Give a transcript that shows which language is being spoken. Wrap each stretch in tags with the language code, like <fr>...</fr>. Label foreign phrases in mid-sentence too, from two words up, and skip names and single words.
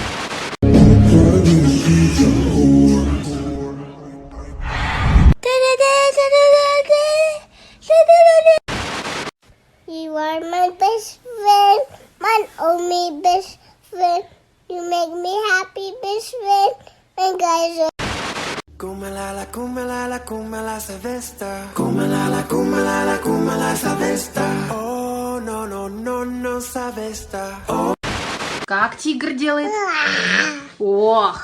<en>You are my best friend, my only best friend. You make me happy, best friend. And guys, Kumalala, kumalala, kumala savesta. Kumalala, kumalala, kumala savesta. Oh, no, no, no, no savesta. Oh.</en> <ru>Как тигр делает? Ох!</ru>